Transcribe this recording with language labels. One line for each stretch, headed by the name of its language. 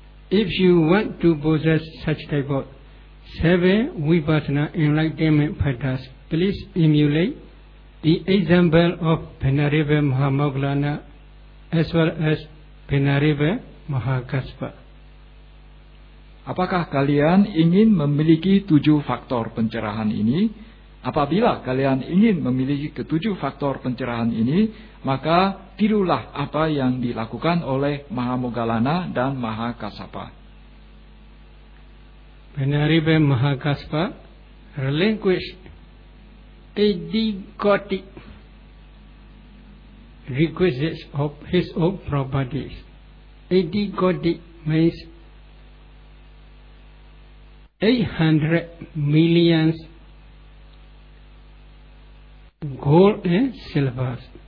English: If you want to possess such type of seven vipassana enlightenment factors, please emulate the example of Venerable Mahamoggallana as well as Venerable Mahakassapa.
Indonesian: Apakah kalian ingin memiliki 7 faktor pencerahan ini? Apabila kalian ingin memiliki ketujuh faktor pencerahan ini, maka tirulah apa yang dilakukan oleh Mahamoggallana dan Mahakasapa.
English: Penaribe Mahakasapa relinquished 80 requisites of his own properties. 80 means 800 million gold and silver.